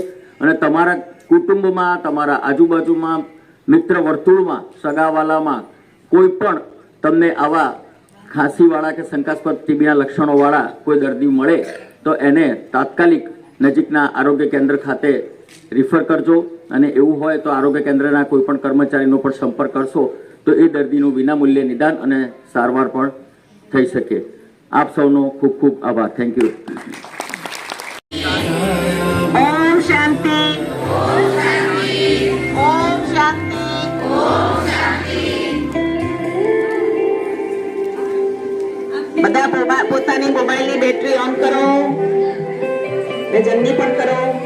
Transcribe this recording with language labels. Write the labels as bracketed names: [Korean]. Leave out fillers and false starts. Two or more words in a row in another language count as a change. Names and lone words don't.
[Gujarati] અને તમારા કુટુંબમાં, તમારા આજુબાજુમાં, મિત્ર વર્તુળમાં, સગાવાલામાં કોઈ પણ તમને આવા ખાંસીવાળા કે શંકાસ્પદ ટીબીના લક્ષણોવાળા કોઈ દર્દી મળે તો એને તાત્કાલિક નજીકના આરોગ્ય કેન્દ્ર ખાતે રિફર કરજો. અને એવું હોય તો આરોગ્ય કેન્દ્રના કોઈ પણ કર્મચારીનો પણ સંપર્ક કરશો તો એ દર્દીનું વિનામૂલ્યે નિદાન અને સારવાર પણ થઈ શકે. આપ સૌનો ખૂબ ખૂબ આભાર. [English] thank you. [Hindi] ओम शांति. ओम शांति. [Gujarati] બધા પોતાની મોબાઈલની બેટરી ઓન કરો ને જલ્દી પણ કરો.